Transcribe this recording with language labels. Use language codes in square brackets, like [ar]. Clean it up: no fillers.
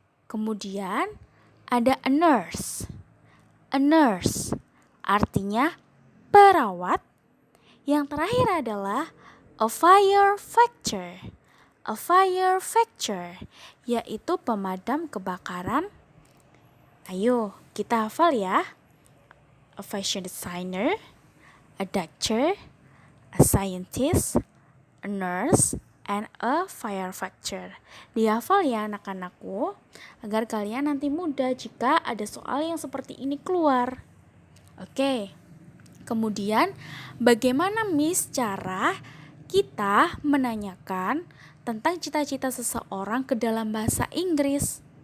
[id] Kemudian ada [en] a nurse. A nurse [id] artinya perawat. Yang terakhir adalah a firefighter. A firefighter yaitu pemadam kebakaran. Ayo kita hafal ya. [en] A fashion designer, a doctor, a scientist, a nurse, and a firefighter. [id] Dihafal ya anak-anakku, agar kalian nanti mudah jika ada soal yang seperti ini keluar. Oke. Kemudian bagaimana Miss cara kita menanyakan tentang cita-cita seseorang ke dalam bahasa Inggris?